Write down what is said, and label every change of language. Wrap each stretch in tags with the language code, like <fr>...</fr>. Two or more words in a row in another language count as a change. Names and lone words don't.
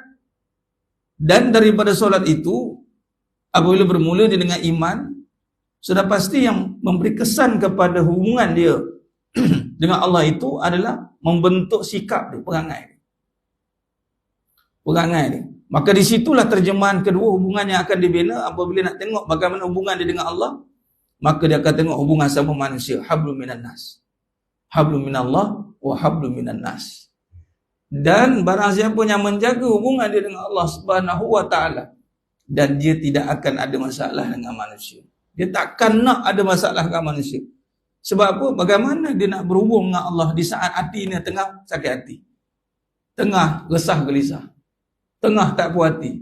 <ms>Dan daripada solat itu, apabila bermula dia dengan iman, sudah pasti yang memberi kesan kepada hubungan dia dengan Allah itu adalah membentuk sikap dia, perangai dia. Maka di situlah terjemahan kedua hubungan yang akan dibina apabila nak tengok bagaimana hubungan dia dengan Allah, maka dia akan tengok hubungan sama manusia,</ms> <ar>حبل من الناس. حبل من الله وحبل من الناس.</ar> <ms>Dan barang siapa yang menjaga hubungan dia dengan Allah</ms> <ar>سبحانه وتعالى</ar> <ms>dan dia tidak akan ada masalah dengan manusia. Dia takkan nak ada masalah dengan manusia. Sebab apa? Bagaimana dia nak berhubung dengan Allah di saat hatinya tengah sakit hati, tengah resah gelisah, tengah tak puas hati.</ms>